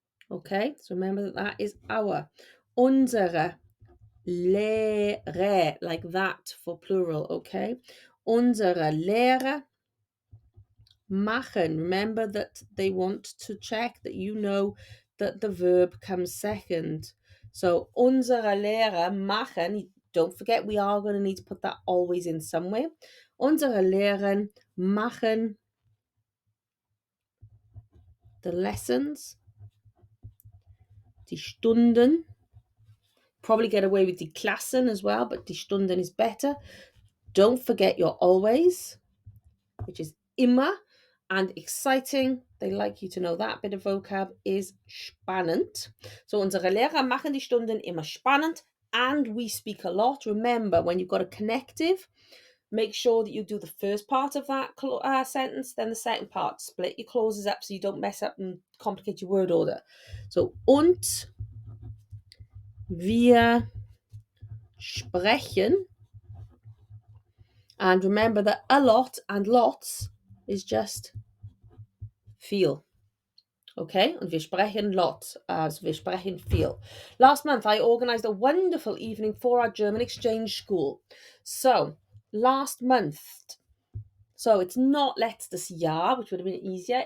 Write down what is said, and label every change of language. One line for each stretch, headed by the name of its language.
English: Okay, so remember that is our.
German: Unsere Lehre,
English: like that for plural, okay?
German: Unsere Lehrer machen.
English: Remember that they want to check that you know that the verb comes second.
German: So unsere Lehrer machen.
English: Don't forget, we are going to need to put that always in somewhere.
German: Unsere Lehrer machen
English: the lessons,
German: die Stunden.
English: Probably get away with
German: die Klassen
English: as well, but
German: die Stunden
English: is better. Don't forget your always, which is immer, and exciting. They like you to know that bit of vocab is spannend.
German: So unsere Lehrer machen die Stunden immer spannend
English: and we speak a lot. Remember, when you've got a connective, make sure that you do the first part of that sentence, then the second part. Split your clauses up so you don't mess up and complicate your word order.
German: So, und wir sprechen.
English: And remember that a lot and lots is just viel.
German: Okay, und wir sprechen lot, also wir sprechen viel.
English: Last month, I organised a wonderful evening for our German exchange school. So, last month, so it's not
German: letztes Jahr,
English: which would have been easier.